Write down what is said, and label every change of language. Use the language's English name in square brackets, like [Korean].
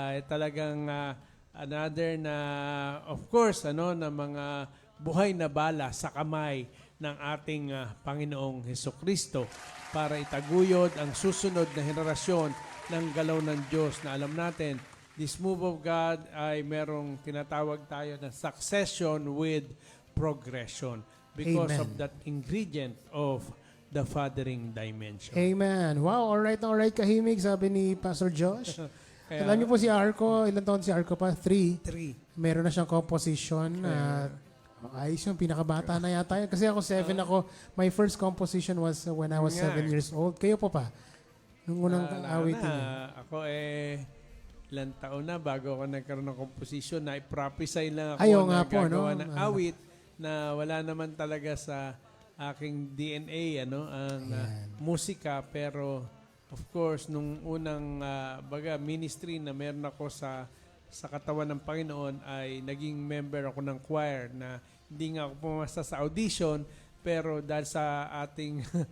[Filipino] Talagang another na, of course, na mga buhay na bala sa kamay ng ating Panginoong Hesukristo para itaguyod ang susunod na henerasyon ng galaw ng Diyos na alam natin, [English] this move of God [Filipino] ay merong tinatawag tayo na [English] succession with progression because Amen. of that ingredient of the fathering dimension. [Filipino] Amen. Wow, alright kahimig, sabi ni Pastor Josh. Alam niyo po si Arco, ilan taon si Arco pa? 3. 3. Meron na siyang composition. Ayos yung pinakabata na yata yun. Kasi ako 7 ako. [English] My first composition was when I was 7 years old. [Filipino] Kayo po pa? Nung unang awitin niyo. Ako ilang taon na bago ako nagkaroon ng composition na i-prophesy lang ako Ayaw na nga po, gagawa ng awit na wala naman talaga sa aking DNA ang musika, pero of course nung unang ministry na meron ako sa katawan ng Panginoon ay naging member ako ng choir na hindi nga ako pumasa sa audition, pero dahil sa ating